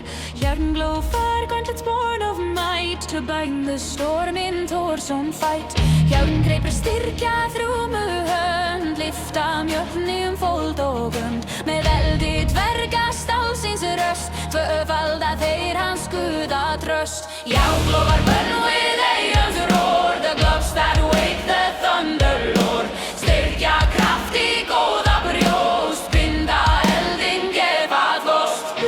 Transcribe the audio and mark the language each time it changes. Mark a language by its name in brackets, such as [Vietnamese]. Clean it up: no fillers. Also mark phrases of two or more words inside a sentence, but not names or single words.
[English] Jernglofar gauntlets born of might, to bind the storm in Thor's own fight. [Icelandic] Járngreipar styrkja þrúmu hönd, lyfta Mjölni fold og gund. Með eldi dverga stálsins röst, tvöfalda þeir hans guða tröst. [English] Járnglofar burn with Aeon's roar, the gloves that wake the thunder lord. [Icelandic] Styrkja kraft í góða brjóst, binda eldin gefa þvost.